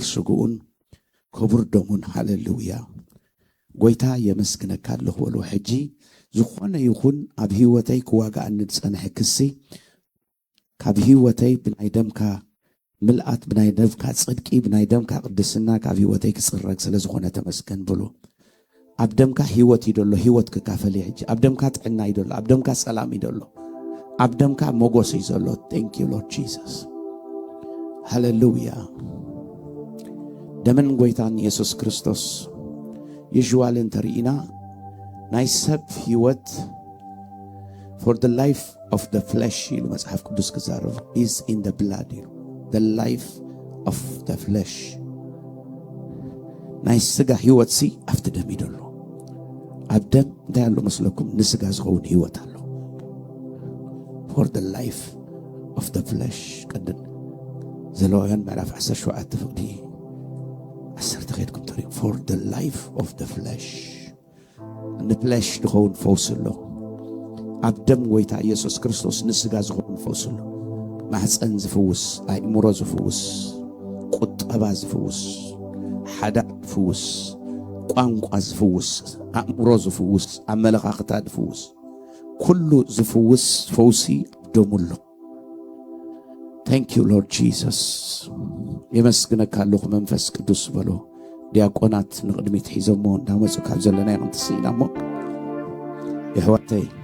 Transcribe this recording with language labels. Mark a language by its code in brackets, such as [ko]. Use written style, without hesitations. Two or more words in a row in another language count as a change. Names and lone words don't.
[ti] ስጉኡን ክቡር ደሙን ሃሌሉያ ጎይታ የመስግነካ ኣለኹ በሎ ሕጂ ዝኾነ ይኹን ኣብ ህይወተይ ክዋጋእ ንዝጸንሐ ክሲ ካብ ህይወተይ ብናይ ደምካ ምልኣት ብናይ ደምካ ጽድቂ ብናይ ደምካ ቅድስና ካብ ህይወተይ ክጽረግ ስለ ዝኾነ ተመስገን ብሎ ኣብ ደምካ ህይወት ይደሎ ህይወት ክካፈል ሕጂ ኣብ ደምካ ጥዕና ይደሎ ኣብ ደምካ ሰላም ይደሎ ኣብ ደምካ ሞጎስ ይዘሎ [en] thank you Lord Jesus [ti] ሃሌሉያ ደምን ጎይታን ኢየሱስ ክርስቶስ ይዥዋልን ተርኢና ናይ ሰብ ህይወት [en] for the life of the flesh [ti] ይሉ መጽሐፍ ቅዱስ ክዛረብ [en] is in the blood [ti] ይሉ [en] the life of the flesh [ti] ናይ ስጋ ህይወት ሲ ኣብቲ ደም ይደሎ ኣብ ደም እንታይ ኣሎ መስለኩም ንስጋ ዝኸውን ህይወት ኣሎ [en] for the life of the [ti] flesh ቀድን ዘሌዋውያን ምዕራፍ 17 ፍቅዲ 10 ኸይድኩም ተሪኡ [en] for the life of the flesh [ti] ንፍለሽ ድኸውን ፈውስ ኣሎ ኣብ ደም ጎይታ ኢየሱስ ክርስቶስ ንስጋ ዝኸውን ፈውስ ኣሎ ማሕፀን ዝፍውስ ኣእምሮ ዝፍውስ ቁጠባ ዝፍውስ ሓዳር ዝፍውስ ቋንቋ ዝፍውስ ኣእምሮ ዝፍውስ ኣመለኻኽታ ዝፍውስ ኩሉ ዝፍውስ ፈውሲ ደሙ ኣሎ [en] Thank you Lord Jesus [ti] የመስግነካ ኣለኹ መንፈስ ቅዱስ በሎ ዲያቆናት ንቅድሚት ሒዞሞ እንዳመፁ ካብ ዘለና ይኹን ትስኢና እሞ የሕዋተይ